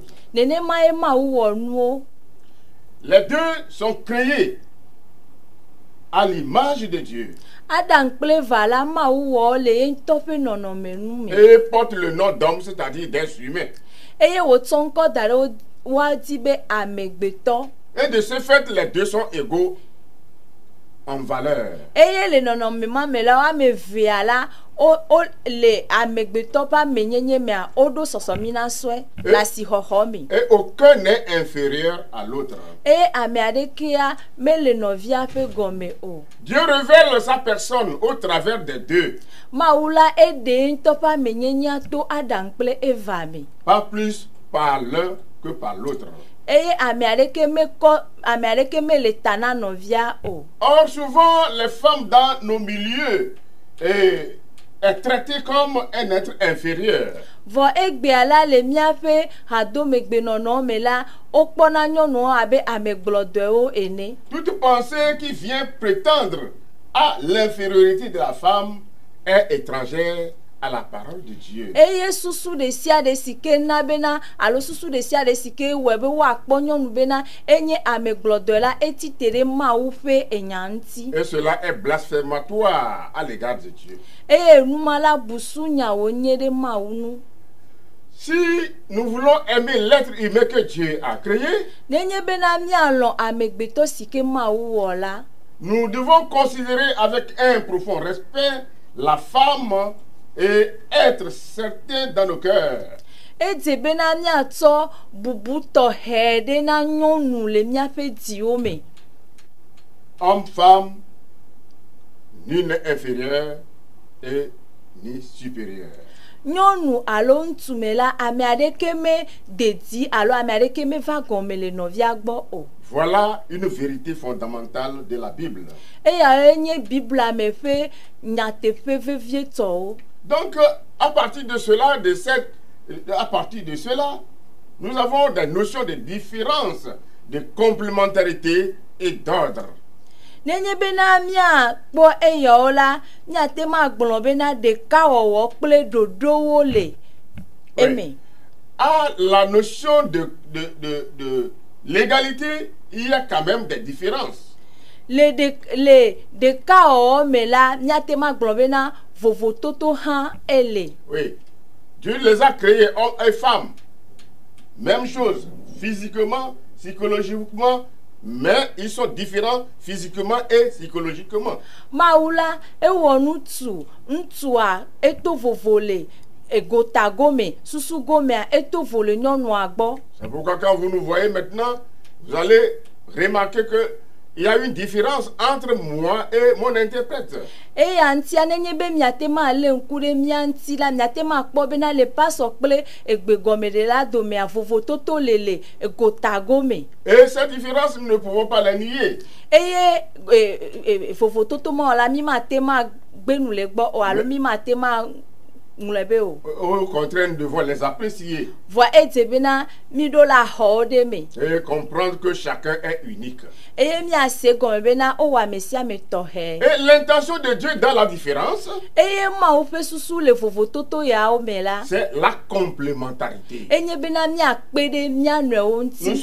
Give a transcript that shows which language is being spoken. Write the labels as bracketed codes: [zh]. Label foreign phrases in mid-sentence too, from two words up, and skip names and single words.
[ee] Nenema ye Mawu wɔ nuwo. [fr] Les deux sont créés à l'image de Dieu [ee] Adam kple Eva la Mawu wɔ le ye ŋutɔ ƒe nɔnɔme nu me. [fr] et portent le nom d'homme, c'est-à-dire d'être humain. [ee] Eye wòtsɔ ŋkɔ da ɖe woadi be amegbetɔ. [fr] Et de ce fait, les deux sont égaux en valeur. [ee] Eye le nɔnɔme ma me la woame evea la o le amegbetɔ ƒe amenyenye mea woɖo sɔsɔmina sɔe le asixɔxɔ me. [fr] Et aucun n'est inférieur à l'autre. [ee] Eye ame aɖekea mele nɔvia ƒe gɔme o. [fr] Dieu révèle sa personne au travers des deux. [ee] Mawu la eɖe ŋutɔ ƒe amenyenya to Adam kple Eva me. [fr] Pas plus par l'un que par l'autre. [ee] Eye ame aɖeke mele ta na nɔvia o. [fr] Or, souvent, les femmes dans nos milieux est traitée comme un être inférieur. [ee] Vɔ egbea la le míaƒe hadomegbenɔnɔ me la wokpɔna nyɔnuwo abe amegblɔdɔewo ene. [fr] Toute pensée qui vient prétendre à l'infériorité de la femme est étrangère à la parole de Dieu. [ee] Eye susu ɖe sia ɖe si ke na bena alo susu ɖe sia ɖe si ke wɔe be woakpɔ nyɔnu bena enye amegblɔdɔe la etite ɖe Mawu ƒe enya ŋuti. [fr] Et cela est blasphématoire à l'égard de Dieu. [ee] Eye numa la busu nyawo nye ɖe Mawu nu. [fr] Si nous voulons aimer l'être humain que Dieu a créé, [ee] Nenye bena míalɔ̃ amegbetɔ si ke Mawu wɔ la, [fr] nous devons considérer avec un profond respect la femme et être certain dans nos cœurs [ee] edze bena míatsɔ bubu tɔxɛ ɖe na nyɔnu le míaƒe dziwo me. [fr] homme, femme, nul n'est inférieur et ni supérieur. [ee] Nyɔnu alo ŋutsu me la ame aɖeke me dedi alo ame aɖeke me va gɔme le nɔvia gbɔ o. [fr] Voilà une vérité fondamentale de la Bible. [ee] Eyae nye Bibla me ƒe nyateƒe vevietɔwo. [fr] Donc, à partir de cela, nous avons des notions de différence, de complémentarité et d'ordre. [ee] Nenye bena míakpɔ eyawo la, míate ma gblɔ bena ɖekawɔwɔ kple ɖoɖowo le eme. [fr] À la notion de l'égalité, il y a quand même des différences. [ee] Le ɖekawɔwɔ me la, míate ma gblɔ bena vovototo hã ele. [fr] Oui, Dieu les a créés, hommes et femmes. Même chose, physiquement, psychologiquement, mais ils sont différents physiquement et psychologiquement. [ee] Mawu la ewɔ ŋutsua eto vovo le egotagome, susugomea eto vo le nyɔnua gbɔ. [fr] C'est pourquoi quand vous nous voyez maintenant, vous allez remarquer que il y a une différence entre moi et mon interprète. [ee] Eya ŋutia nenye be miate ma le ŋku ɖe mía ŋuti la, miate ma kpɔ bena le pasɔ kple egbegɔmeɖela domea vovototo le egotagome. [fr] Et cette différence, nous ne pouvons pas la nier. [ee] Eye vovototo ma la mi mate ma gbenu le gbɔ o alo mi mate ma ŋlɔe be o. [fr] Au contraire, nous devons les apprécier. [ee] Vɔ edze bena mi ɖo la xɔwo ɖe me. [fr] Et comprendre que chacun est unique. [ee] Eye miase gɔme bena wowɔ ame sia ame tɔxɛ. [fr] Et l'intention de Dieu dans la différence, [ee] Eye Mawu ƒe susu le vovototo yawo me la, [fr] c'est la complémentarité. [ee] enye bena miakpe ɖe mía nɔewo [fr] Nous [ee] ŋuti.